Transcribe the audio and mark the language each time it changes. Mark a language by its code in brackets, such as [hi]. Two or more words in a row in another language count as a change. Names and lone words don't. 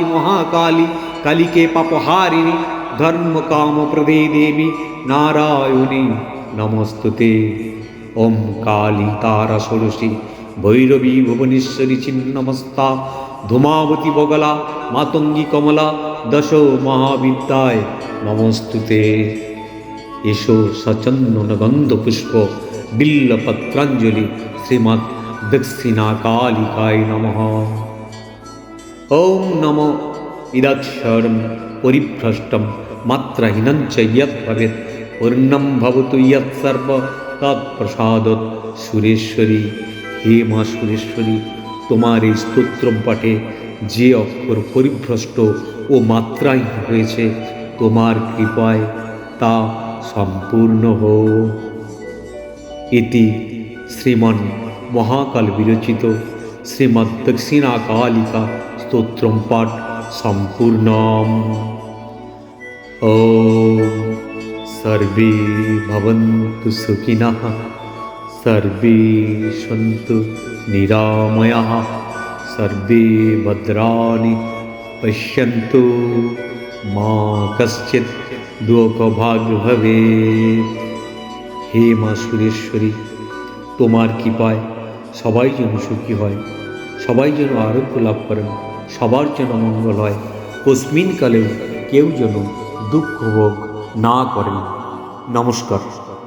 [sa] महाकाली कलिके पापहारिणी धर्म काम प्रदे देवी नारायणी नमस्तुते ओम काली तारा षोडशी भैरवी भुवनेश्वरी छिन्नमस्ता धूमावती बगला मातंगी कमला दश महाविद्याय नमस्तुते एषो सचंदन गंध पुष्प बिल्लपत्रांजलि श्रीमद् दक्षिणा कालिकाय नमः ओम नमो इदक्षरं परिभ्रष्टं मात्राहीनं च यत् भवेत् पूर्णं भवतु यत् सर्व तत्प्रसादत् सुरेश्वरी हे मा सुरेश्वरी [bn] তোমার এই স্তোত্রম পাঠে যে অক্ষর পরিভ্রষ্ট ও মাত্রাহীন হয়েছে তোমার কৃপায় তা সম্পূর্ণ হোক। এটি শ্রীমান মহাকাল বিরচিত শ্রীমদ্ দক্ষিণা কালিকা স্তোত্রম পাঠ সম্পূর্ণম। [sa] ওম सर्वे भवन्तु सुखिनः सर्वे सन्तु निरामयाः सर्वे भद्राणि पश्यन्तु मा कश्चित् दुःखभाग् भवेत्। [bn] হে মা সুরেশ্বরী তোমার কৃপায় সবাই যেন সুখী হয়, সবাই যেন আরোগ্য লাভ করেন, সবার যেন মঙ্গল হয়, কস্মিন কালেও কেউ যেন দুঃখ ভোগ না করেন। নমস্কার।